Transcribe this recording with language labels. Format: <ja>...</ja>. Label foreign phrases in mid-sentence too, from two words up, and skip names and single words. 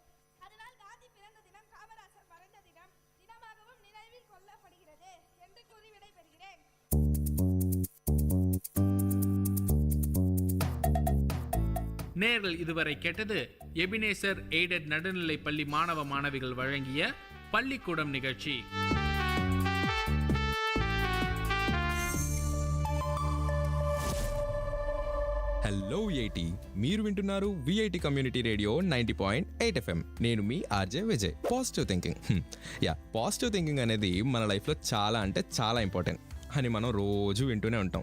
<ta>அதனால் காந்தி பிறந்த தினம் காமராஜர் மறைந்த தினமாகவும் நினைவில் கொள்ளப்படுகிறது என்று கூறி விடைபெறுகிறேன். நேர்கள் இதுவரை கேட்டது எபினேசர் எய்டட் நடுநிலை பள்ளி மாணவ மாணவிகள் வழங்கிய பள்ளிக்கூடம் நிகழ்ச்சி.</ta> <te>హలో విఐటి, మీరు వింటున్నారు విఐటి కమ్యూనిటీ రేడియో 90.8 FM. నేను మీ ఆర్జే విజయ్.</te> <en>positive thinking, positive thinking</en> <te>అనేది మన లైఫ్లో చాలా అంటే చాలా ఇంపార్టెంట్ అని మనం రోజు వింటూనే ఉంటాం.</te>